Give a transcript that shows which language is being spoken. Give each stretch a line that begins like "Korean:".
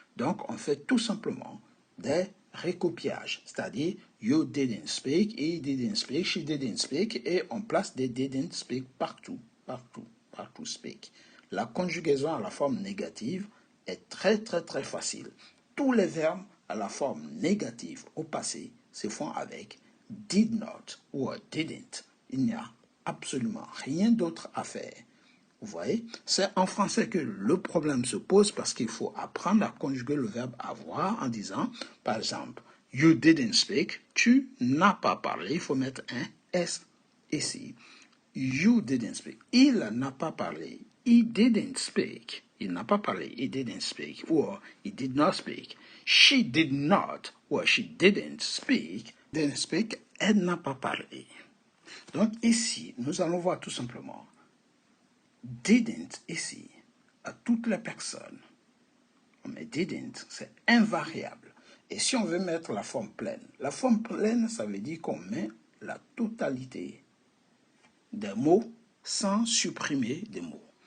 French: Donc, on fait tout simplement des recopiages, c'est-à-dire
English: you didn't speak, he didn't speak,
French: she didn't speak, et on place des didn't speak partout, partout, partout speak. La conjugaison à la forme négative est très facile. Tous les verbes à la forme négative au passé se font avec did not ou didn't. Il n'y a absolument rien d'autre à faire. Vous voyez, c'est en français que le problème se pose parce qu'il faut apprendre à conjuguer le verbe avoir en disant, par exemple,
English: you didn't speak,
French: tu n'as pas parlé, il faut mettre un S ici.
English: You didn't speak,
French: il n'a pas parlé,
English: he didn't speak, il n'a pas parlé, he didn't speak, or he did not speak. She did not, or she didn't speak,
French: elle n'a pas parlé. Donc ici, nous allons voir tout simplement didn't ici, à toutes les personnes, on met didn't, c'est invariable. Et si on veut mettre la forme pleine, ça veut dire qu'on met la totalité des mots sans supprimer des mots.